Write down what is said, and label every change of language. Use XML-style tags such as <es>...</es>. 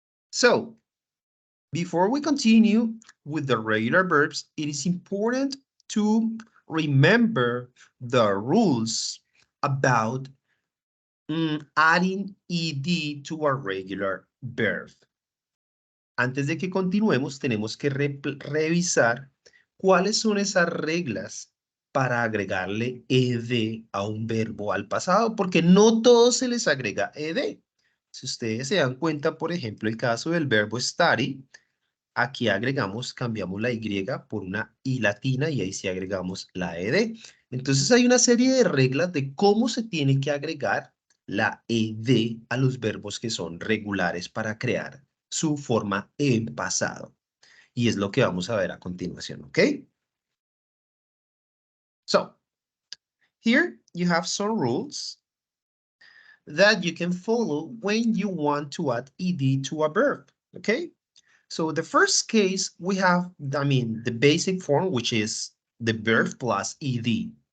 <en>So, before we continue with the regular verbs, it is important to remember the rules about adding ed to a regular verb.</en> <es>Antes de que continuemos, tenemos que revisar cuáles son esas reglas para agregarle ed a un verbo al pasado, porque no todo se les agrega ed. Si ustedes se dan cuenta, por ejemplo, el caso del verbo study, aquí agregamos, cambiamos la y por una i latina y ahí sí agregamos la ed. Entonces hay una serie de reglas de cómo se tiene que agregar la ed a los verbos que son regulares para crear su forma en pasado. Y es lo que vamos a ver a continuación, ¿ok?</es> <en>So, here you have some rules that you can follow when you want to add ed to a verb, okay? So the first case we have, the basic form, which is the verb plus ed.</en>